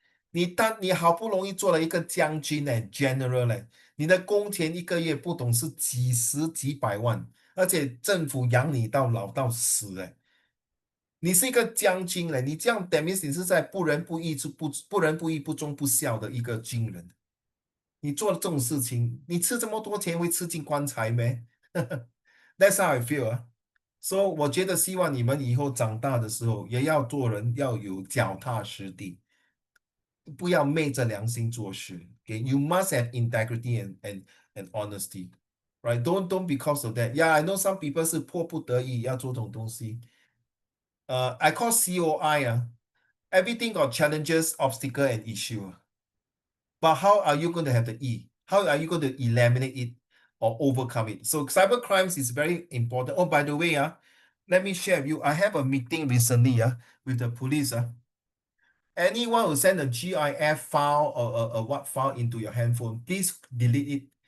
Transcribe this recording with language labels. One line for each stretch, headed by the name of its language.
Chinese: 你好不容易做了一个将军general 嘞，你的工钱一个月不懂是几十几百万，而且政府养你到老到死你是一个将军嘞，你这样等于你是在不仁不义不忠不孝的一个军人。你做这种事情，你吃这么多钱会吃进棺材没？
English: That's how I feel
Chinese: So 我觉得希望你们以后长大的时候，也要做人要有脚踏实地，不要昧着良心做事。
English: Okay? You must have integrity and honesty, right? Don't because of that. Yeah, I know some people
Chinese: 是迫不得已要做这种东西。
English: I call COI everything got challenges, obstacle, and issue. But how are you going to have the E? How are you going to eliminate it or overcome it? So cyber crimes is very important. Oh, by the way, let me share with you. I have a meeting recently with the police. Anyone who send a GIF file or a what file into your handphone, please delete it.